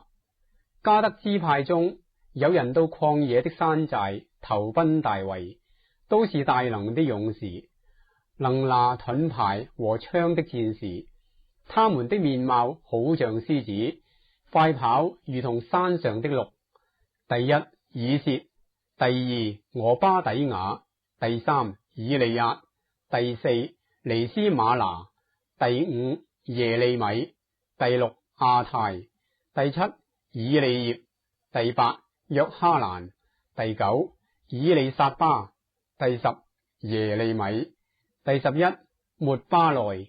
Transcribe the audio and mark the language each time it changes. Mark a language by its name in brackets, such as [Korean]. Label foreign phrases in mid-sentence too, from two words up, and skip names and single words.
[Chinese] 加得支派中有人到曠野的山寨投奔大衛，都是大能的勇士，能拿盾牌和槍的戰士。他們的面貌好像獅子，快跑如同山上的鹿。第一以薛，第二俄巴底雅，第三以利押，第四尼斯瑪拿，第五耶利米，第六亞太，第七以利葉，第八約哈蘭，第九以利撒巴，第十耶利米，第11抹巴內。